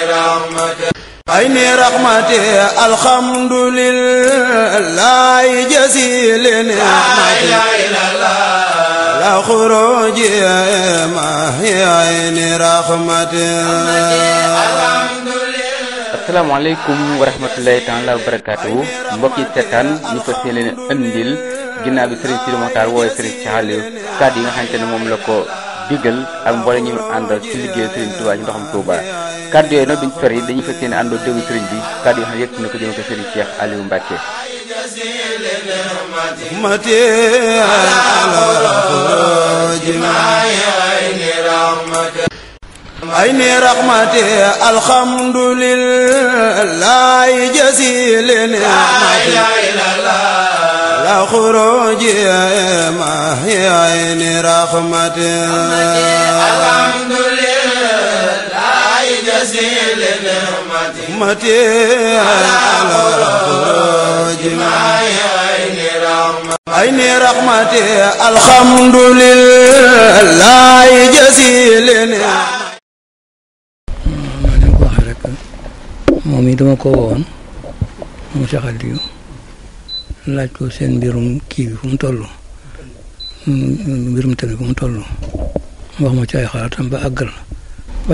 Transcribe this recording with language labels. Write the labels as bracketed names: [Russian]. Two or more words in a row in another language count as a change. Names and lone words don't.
[Arabic] عين رحمتي الحمد لله جزيل نعمتي لا خروج ما هي عين رحمتي. السلام عليكم ورحمة الله تعالى وبركاته [Wolof] mbokki seetaan ñu fas yéene andil ginnaaw bi Serigne Sidi Mokhtar wooye Serigne Cheikh Aliou kàddu yi nga xamante ne moom la ko digal ak mboole ñu àndal ci liggéey Serigne Touba ci ndoxam Touba kàddu yooyu nag duñ sori dañuy fas yéene àndoo déglu Serigne bi kàddu yi nga xam ne yëpp na ko jëme ko Serigne Cheikh Aliou Mbacké. [Arabic] عين رحمتي الحمد لله جزيل نعمتي لا خروج ما هي عين رحمتي الحمد لله جزيل نعمتي لا خروج ما هي عين رحمتي عين رحمتي الحمد لله جزيل نعمتي. [Wolof] moom yi dama ko woon moom Cheikh Aliou laaj ko seen mbirum kii bi fu mu toll mbirum tamit fu mu toll wax ma ci ay xalaatam ba àggal ba